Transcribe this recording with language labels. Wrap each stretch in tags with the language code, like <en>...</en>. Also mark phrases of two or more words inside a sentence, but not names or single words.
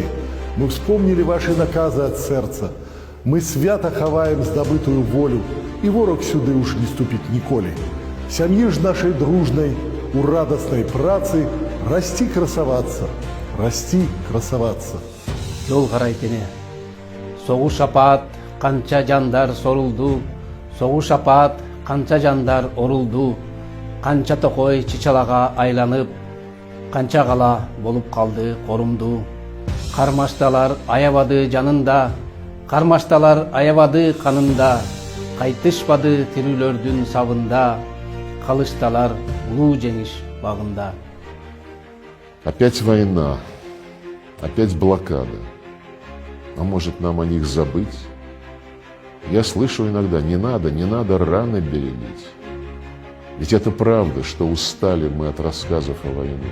<be>Мы вспомнілі вашы наказы ад сэрца. Мы свята хаваем здабытую волю, і ворог сюды уж не ступіць ніколі. Сям'і ж нашай дружнай у радаснай працы расці красавацца, расці красавацца.</be> <ky>Жол карайтыне. Согуш апаат, канча жандар сорулду, согуш апаат, канча жандар орулду, канча токой чычалага айланып, канча кала болуп калды корумду. Кармашталар аябады жанында, кармашталар аябады канында, кайтышпады тирүүлөрдүн сабында, калышталар улуу жеңиш багында.</ky> <ru>Опять война, опять блокада. А может, нам о них забыть? Я слышу иногда: не надо раны бередить. Ведь это правда, что устали мы от рассказов о войне.</ru>